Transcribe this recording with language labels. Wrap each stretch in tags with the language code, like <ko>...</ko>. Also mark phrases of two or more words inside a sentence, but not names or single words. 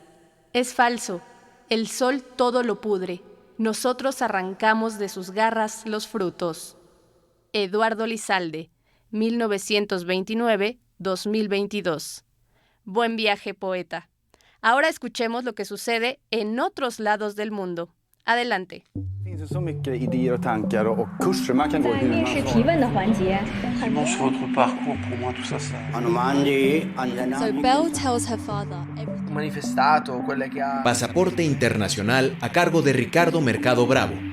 <es>Es falso, el sol todo lo pudre, nosotros arrancamos de sus garras los frutos. Eduardo Lizalde, 1929-2022. Buen viaje, poeta. Ahora escuchemos lo que sucede en otros lados del mundo. Adelante.</es> <sv>Så mycket idéer och tankar och kurser man kan gå hur man</sv> <en>So Belle tells her father.</en> <es>Pasaporte Internacional a cargo de Ricardo Mercado Bravo.</es>